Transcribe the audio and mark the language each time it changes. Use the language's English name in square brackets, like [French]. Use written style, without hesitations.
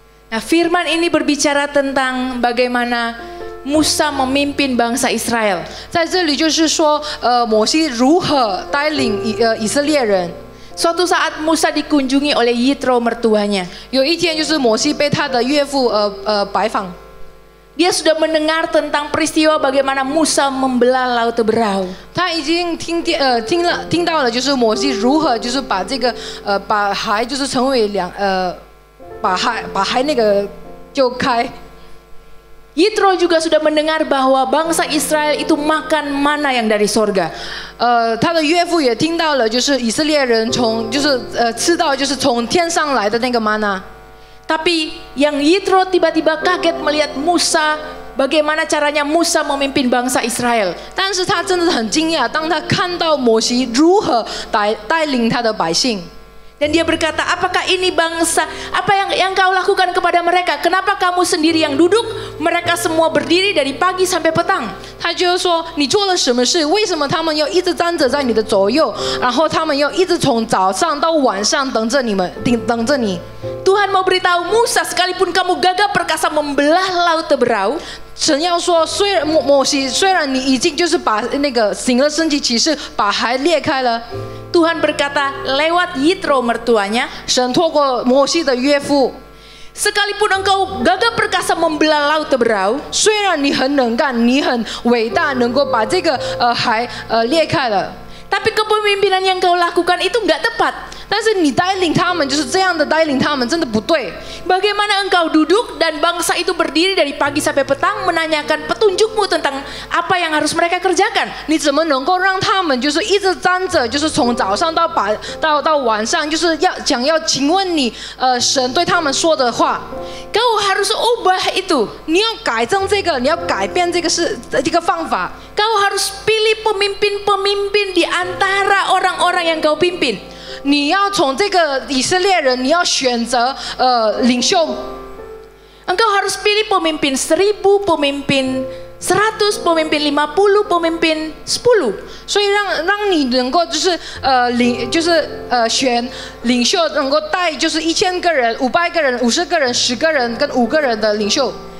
[Indonesian] Nah, firman ini berbicara tentang bagaimana Musa memimpin bangsa Israel. [Chinese] 在这里就是说，摩西如何带领以色列人。 [Indonesian] Suatu saat Musa dikunjungi oleh Yitro mertuanya. [Chinese] 有一天，就是摩西被他的岳父拜访。 [Indonesian] Dia sudah mendengar tentang peristiwa bagaimana Musa membelah Laut Teberau. [Chinese] 他已经听到了，就是摩西如何就是把这个把海就是成为把海那个就开。 [Indonesian] Yitro juga sudah mendengar bahwa bangsa Israel itu makan mana yang dari sorga. [Chinese] 他的岳父也听到了，就是以色列人吃到就是从天上来的那个玛纳。 [Indonesian] Tapi yang Yitro tiba-tiba kaget melihat Musa, bagaimana caranya Musa memimpin bangsa Israel. [Chinese] 但是他真的很惊讶，当他看到摩西如何带领他的百姓。 [Indonesian] Dan dia berkata, apakah ini bangsa? Apa yang kau lakukan kepada mereka? Kenapa kamu sendiri yang duduk? Mereka semua berdiri dari pagi sampai petang. [Chinese] 他就是说，你做了什么事？为什么他们要一直站着在你的左右？然后他们要一直从早上到晚上等着你们，等着你。 [Indonesian] Tuhan mau beritahu Musa, sekalipun kamu gagah perkasa membelah laut Teberau. [Chinese] 神要说，摩西，虽然你已经就是把那个行了神迹奇事，把海裂开了。 [Indonesian] Tuhan berkata lewat Yitro mertuanya, [Chinese] 神透过摩西的岳父， [Indonesian] sekalipun engkau gagah perkasa membelah laut Teberau, [Chinese] 虽然你很能干，你很伟大，能够把这个海裂开了， [Indonesian] tapi kepemimpinan yang kau lakukan itu nggak tepat. [Chinese] 但是你带领他们就是这样的带领他们，真的不对。 [Indonesian] Bagaimana engkau duduk dan bangsa itu berdiri dari pagi sampai petang menanyakan petunjukmu tentang apa yang harus mereka kerjakan? [Chinese] 你怎么能够让他们就是一直站着，就是从早上到晚上，就是要请问你神对他们说的话， [Indonesian] Kau harus ubah itu. [Chinese] 你要改正这个，你要改变这个方法。 [Indonesian] Kau harus pilih pemimpin-pemimpin di antara orang-orang yang kau pimpin. [Chinese] 你要从这个以色列人，你要选择领袖。 [Indonesian] Engkau harus pilih pemimpin 1000, pemimpin 100, pemimpin 50, pemimpin 10. [Chinese] 所以让你能够选领袖，能够带就是1000个人、500个人、50个人、10个人跟5个人的领袖。